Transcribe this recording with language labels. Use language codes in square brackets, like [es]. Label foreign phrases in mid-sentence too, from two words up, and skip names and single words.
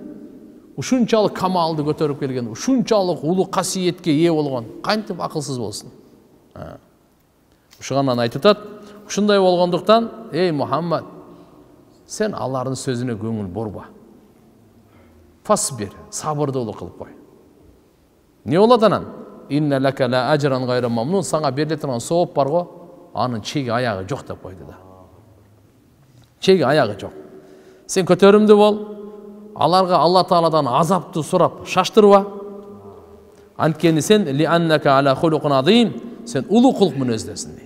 [ky] Ушунчалык камалды көтөрүп келген, ушунчалык улуу касиетке ээ болгон, кантип акылсыз болсун? Ушуганан айтып атат, ушундай болгондуктан, эй Мухаммад, сен алардын сөзүнө көңүл бурба. Фасбир, сабырдуулук кылып кой. Не болот анан? [ar] إن لك لأجرا غير ممنون, [ky] сага бериле турган сооп бар го, анын чеги аягы жок деп койду да. Чеги аягы жок. Сен көтөрүмдүү бол, аларга Алла Тааладан азапты сурап шаштырба. Анткени сен [ar] ل إنك على خلق عظيم, [ky] сен улуу кулк мүнөздесиң дейт.